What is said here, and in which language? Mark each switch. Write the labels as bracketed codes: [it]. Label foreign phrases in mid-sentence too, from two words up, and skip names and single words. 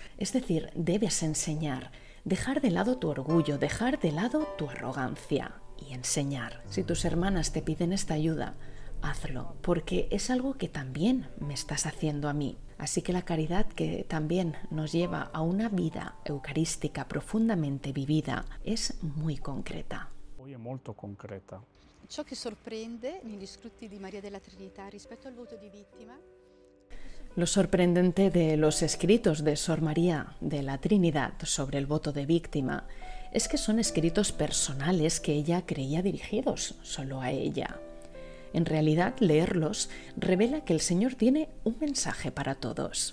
[es] Es decir, debes enseñar, dejar de lado tu orgullo, dejar de lado tu arrogancia y enseñar. Si tus hermanas te piden esta ayuda, hazlo, porque es algo que también me estás haciendo a mí. Así que la caridad que también nos lleva a una vida eucarística profundamente vivida es muy concreta. [it] Poi è molto concreta. ciò che sorprende negli scritti di Maria della Trinità rispetto al voto di vittima. [es] Lo sorprendente de los escritos de Sor María de la Trinidad sobre el voto de víctima es que son escritos personales que ella creía dirigidos solo a ella. En realidad, leerlos revela que el Señor tiene un mensaje para todos.